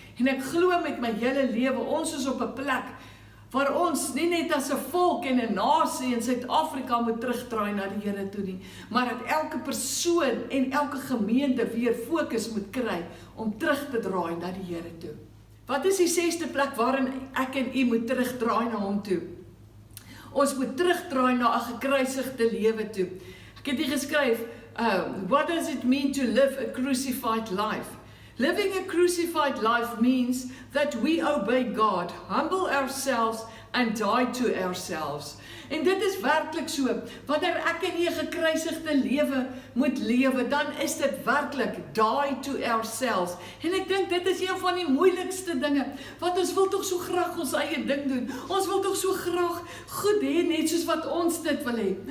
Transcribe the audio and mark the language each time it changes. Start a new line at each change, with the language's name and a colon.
Afrikaans: En ek glo met my hele lewe, ons is op 'n plek waar ons nie net as 'n volk en 'n nasie in Suid-Afrika moet terugdraai na die Here toe nie, maar dat elke persoon en elke gemeente weer fokus moet kry om terug te draai na die Here toe. Wat is die 6de plek waarin ek en u moet terugdraai na hom toe? Ons moet terugdraai na 'n gekruisigde lewe toe. Ek het hier geskryf,
English: what does it mean to live a crucified life? Living a crucified life means that we obey God, humble ourselves and die to ourselves.
Afrikaans: En dit is werklik so, wanneer ek en jy 'n gekruisigde lewe moet lewe, dan is dit werklik
English: die to ourselves.
Afrikaans: En ek dink dit is een van die moeilikste dinge, want ons wil tog so graag ons eie ding doen. Ons wil tog so graag goed hê, net soos wat ons dit wil hê.